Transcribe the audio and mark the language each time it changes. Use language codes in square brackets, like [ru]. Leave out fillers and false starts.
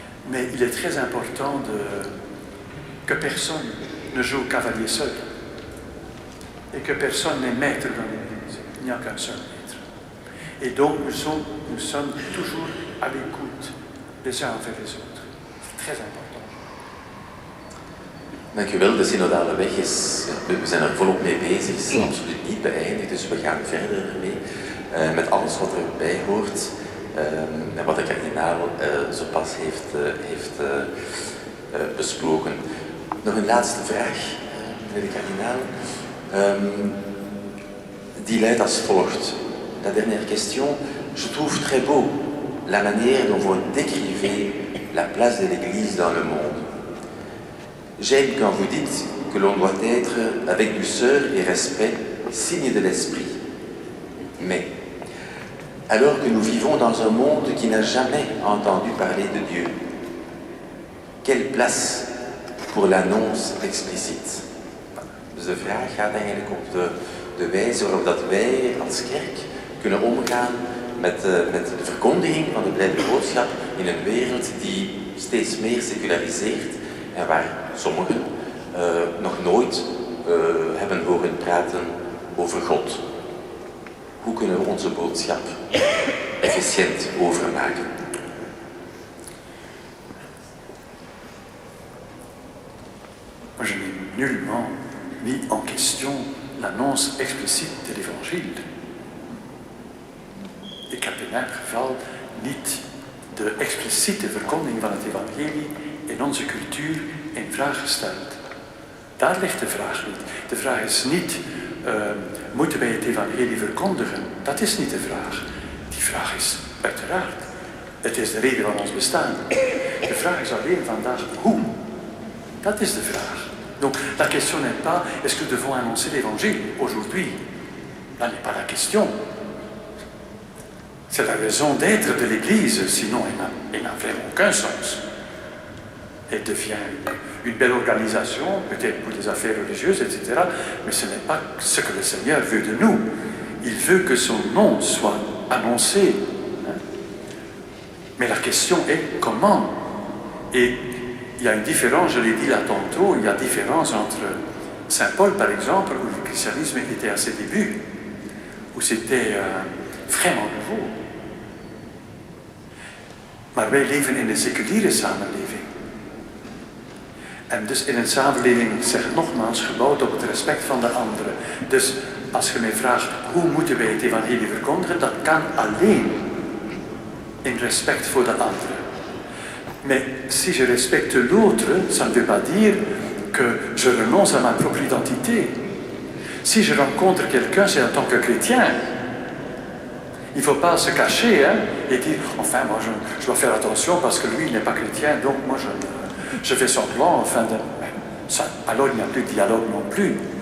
[fr] Mais il est très important que personne ne joue au cavalier seul. Et que personne n'est maître dans l'église. Il n'y a qu'un seul maître. Et donc nous sommes toujours à l'écoute les uns envers les autres. C'est très important. [nl] Dank u wel. De synodale weg is, we zijn er volop mee bezig, is absoluut niet beëindigd, dus we gaan verder mee met alles wat erbij hoort en wat de kardinaal zo pas heeft besproken. Nog een laatste vraag, meneer de kardinaal, die luidt als volgt. [fr] La dernière question, je trouve très beau la manière dont vous décrivez la place de l'Église dans le monde. J'aime quand vous dites que l'on doit être, avec douceur et respect, signe de l'esprit. Mais, alors que nous vivons dans un monde qui n'a jamais entendu parler de Dieu, quelle place pour l'annonce explicite? [nl] Dus de vraag gaat eigenlijk op de wijze waarop dat wij als kerk kunnen omgaan met de verkondiging van de blijde boodschap in een wereld die steeds meer seculariseert en waar sommigen nog nooit hebben horen praten over God. Hoe kunnen we onze boodschap efficiënt overmaken? [fr] Moi, je n'ai nullement mis en question l'annonce explicite de l'évangile. [nl] Ik heb in elk geval niet de expliciete verkondiging van het evangelie in onze cultuur in vraag gesteld. Daar ligt de vraag niet. De vraag is niet, moeten wij het evangelie verkondigen? Dat is niet de vraag. Die vraag is uiteraard, het is de reden van ons bestaan. De vraag is alleen vandaag, hoe? Dat is de vraag. [fr] Donc la question n'est pas, est-ce que nous devons annoncer l'évangile aujourd'hui? Là n'est pas la question. C'est la raison d'être de l'Église, sinon elle n'a vraiment aucun sens. Elle devient une belle organisation, peut-être pour des affaires religieuses, etc. Mais ce n'est pas ce que le Seigneur veut de nous. Il veut que son nom soit annoncé. Mais la question est comment? Et il y a une différence, je l'ai dit là tantôt, il y a une différence entre Saint Paul, par exemple, où le christianisme était à ses débuts, où c'était vraiment nouveau. [nl] Maar wij leven in een seculiere samenleving. En dus in een samenleving, ik zeg het nogmaals, gebouwd op het respect van de anderen. Dus als je mij vraagt, hoe moeten wij het evangelie verkondigen, dat kan alleen in respect voor de anderen. [fr] Mais si je respecte l'autre, ça ne veut pas dire que je renonce à ma propre identité. Si je rencontre quelqu'un, c'est en tant que chrétien. Il ne faut pas se cacher et dire, enfin, moi je dois faire attention parce que lui il n'est pas chrétien, donc moi je fais semblant, enfin, alors il n'y a plus de dialogue non plus.